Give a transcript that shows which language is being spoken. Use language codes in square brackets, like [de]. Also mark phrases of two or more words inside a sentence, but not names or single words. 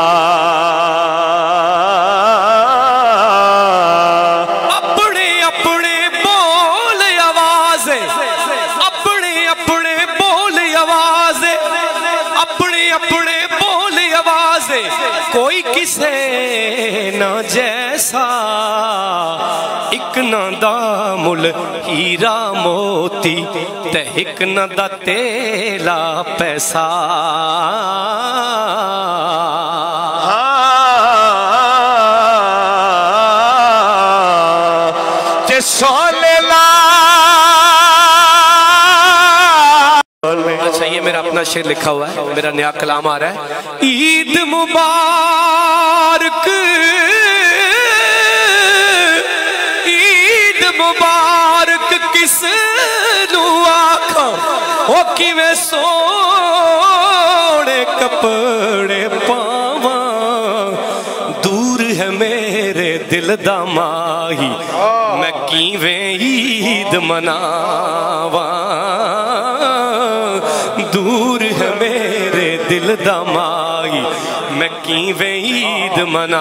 [pa] اپنے اپنے بول آوازے، اپنے اپنے بول آوازے، اپنے اپنے بول آوازے، کوئی کسے نہ جیسا, ایک نہ دا مل ہیرا موتی تے ایک نہ دا تیلا پیسہ تے سولے لا [ur] اچھا یہ میرا اپنا شعر لکھا ہوا ہے میرا نیا کلام آ رہا ہے عید مبارک [pa] عید مبارک کس نو آکھاں او کیویں سونے کپڑے پاواں دور ہے میرے دل دا ماہی میں کیویں عید مناواں دور ہے میرے دل دا مائی میں کیویں عید منا